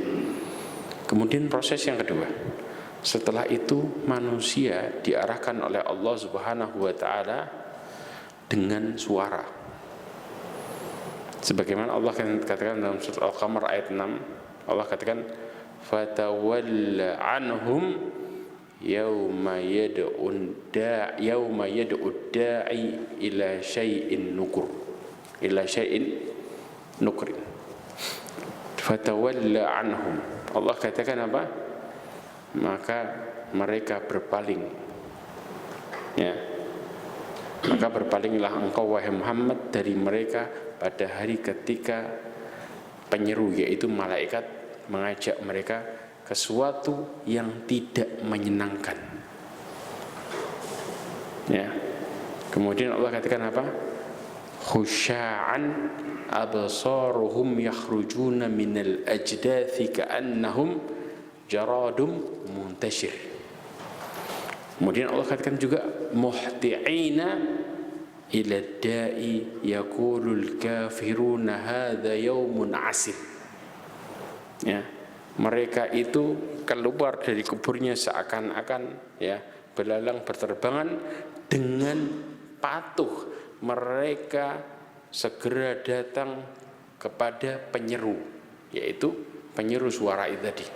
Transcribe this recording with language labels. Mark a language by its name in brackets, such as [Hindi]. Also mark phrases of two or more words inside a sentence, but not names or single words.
[Indonesian] Kemudian proses yang kedua, setelah itu manusia diarahkan oleh Allah [Arabic] سبحانه وتعالى [Indonesian] dengan suara. Sebagaimana Allah katakan dalam surat Al-Qamar ayat 6, Allah katakan [Arabic] فتول عنهم يوم يدع الداع إلى شيء نكر. فتول عنهم, [Indonesian] Allah katakan apa? Maka mereka berpaling. Ya. Maka berpalinglah engkau wahai Muhammad dari mereka pada hari ketika penyeru, yaitu malaikat, mengajak mereka ke sesuatu yang tidak menyenangkan. Ya. Kemudian Allah katakan apa? [Arabic] خشعا أبصارهم يخرجون من الأجداث كأنهم جراد منتشر. [Indonesian] Kemudian Allah katakan juga [Arabic] مهطعين إلى الداع يقول الكافرون هذا يوم عسر. [Indonesian] Ya, mereka itu keluar dari kuburnya seakan-akan ya belalang berterbangan dengan patuh. Mereka segera datang kepada penyeru, yaitu penyeru suara itu tadi.